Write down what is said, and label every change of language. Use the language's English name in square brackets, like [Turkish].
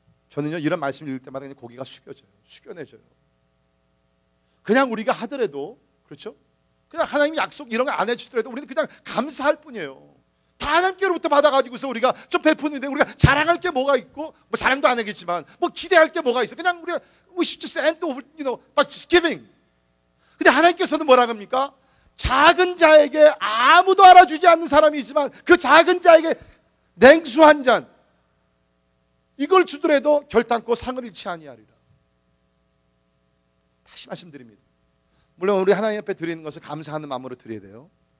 [Korean] 저는요 이런 말씀을 읽을 때마다 그냥 고개가 숙여내져요. 그냥 우리가 하더라도, 그렇죠? 그냥 하나님이 약속 이런 거 안 해주더라도 우리는 그냥 감사할 뿐이에요. 다 하나님께로부터 받아가지고서 우리가 좀 베푸는데 우리가 자랑할 게 뭐가 있고, 뭐 자랑도 안 하겠지만 뭐 기대할 게 뭐가 있어. 그냥 우리가 [English] we should just end over, by just giving. [Korean] 근데 하나님께서는 뭐라 합니까? 작은 자에게 아무도 알아주지 않는 사람이 있지만 그 작은 자에게 냉수 한 잔 이걸 주더라도 결단코 상을 잃지 아니하리라. 다시 말씀드립니다. 물론 우리 하나님 앞에 드리는 것을 감사하는 마음으로 드려야 돼요.